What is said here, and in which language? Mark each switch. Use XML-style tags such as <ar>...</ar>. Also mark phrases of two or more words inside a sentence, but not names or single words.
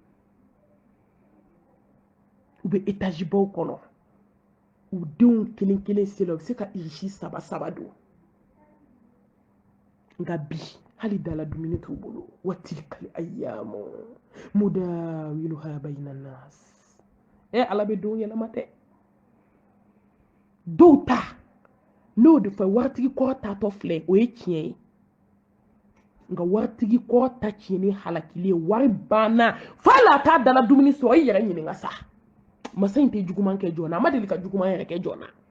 <bm>u bɛ etazi baw kɔnɔ u denw kelen kelen selen u bɛ se ka irisi saba saba don nka bi hali dala dumuni t'u bolo wa</bm> <ar>تلك الأيام نداولها بين الناس</ar> <bm>ala bɛ denw yɛlɛma dɛ dɔw ta n'o de fɔ waritigi kɔrɔ tatɔ filɛ o ye tiɲɛ ye nka waritigi kɔrɔ ta tiɲɛni halakili ye wari banna f'a la t'a dala dumuni sɔrɔ i yɛrɛ ɲininka sa masa in tɛ juguman kɛ jɔn na a ma deli ka juguman yɛrɛ kɛ jɔn na</bm>